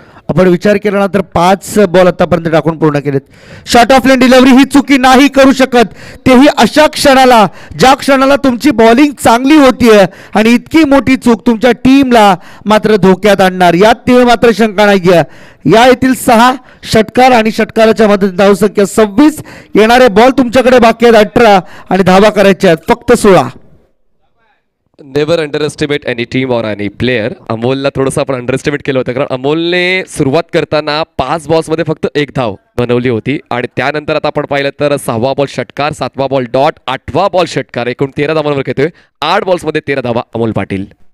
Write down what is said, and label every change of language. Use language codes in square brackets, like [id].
[mr] आपण विचार केला ना तर 5 बॉल आतापर्यंत टाकून पूर्ण केलेत. शॉर्ट ऑफ लेन डिलिव्हरी ही चुकी नाही करू शकत, तेही अशा क्षणाला ज्या क्षणाला तुमची बॉलिंग चांगली होतीये आणि इतकी मोठी चूक तुमच्या टीमला मात्र धोक्यात आणणार यात तीळ मात्र शंका नाहीये. या येथील 6 षटकार आणि षटकाराच्या मदतीने धावसंख्या 26. येणारे बॉल तुमच्याकडे बाकी आहेत 18 आणि धावा करायच्या आहेत फक्त 16. [en] Never underestimate any team or any player. [mr] अमोलला थोडंसं आपण अंडर एस्टिमेट केलं होतं, कारण अमोलने सुरुवात करताना 5 बॉल्समध्ये फक्त 1 धाव बनवली होती आणि त्यानंतर आता आपण पाहिलं तर 6वा बॉल षटकार, 7वा बॉल डॉट, 8वा बॉल षटकार, एकूण 13 धावांवर घेतोय. 8 बॉल्समध्ये 13 धावा अमोल पाटील.